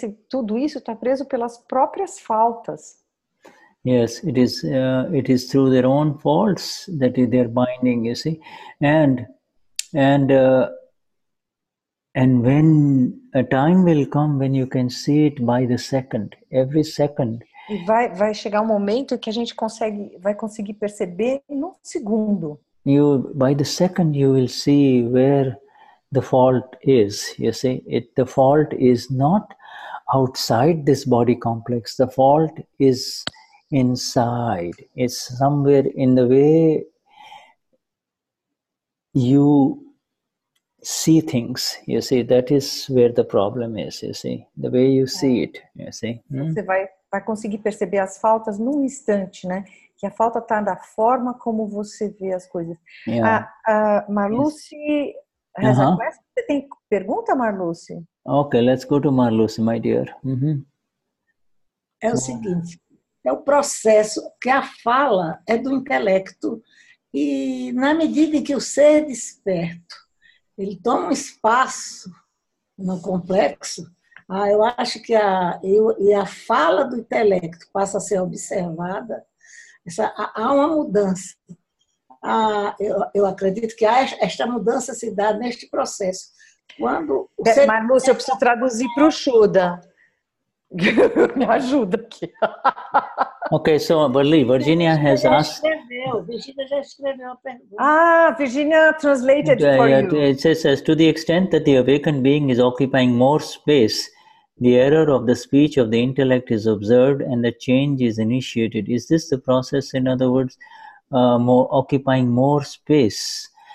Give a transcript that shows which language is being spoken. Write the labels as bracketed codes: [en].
[pt] tudo isso está preso pelas próprias faltas. [en] Yes, it is through their own faults that they are binding, you see. And when a time will come when you can see it by the second, every second. E vai chegar um momento que a gente vai conseguir perceber num segundo. By the second you will see where the fault is. You see, the fault is not outside this body complex. The fault is inside. It's somewhere in the way you see things. You see, that is where the problem is. You see, the way you see it. You see. [pt] Você vai conseguir perceber as faltas num instante, né? Que a falta está da forma como você vê as coisas. [en] Yeah. Marluce has a question. [pt] Você tem pergunta, Marluce? [en] Okay, let's go to Marluce, my dear. [pt] É o seguinte, é o processo que a fala é do intelecto e na medida em que o ser desperto, ele toma um espaço no complexo, eu acho que a fala do intelecto passa a ser observada, há uma mudança. Eu acredito que esta mudança se dá neste processo. Quando Marluce, eu preciso traduzir para o Shuddha. Me ajuda aqui. [en] Okay, so Virginia has asked. [pt] Virginia já escreveu a pergunta. [en] Virginia translated for you. It says, to the extent that the awakened being is occupying more space, the error of the speech of the intellect is observed and the change is initiated. Is this the process? In other words, occupying more space.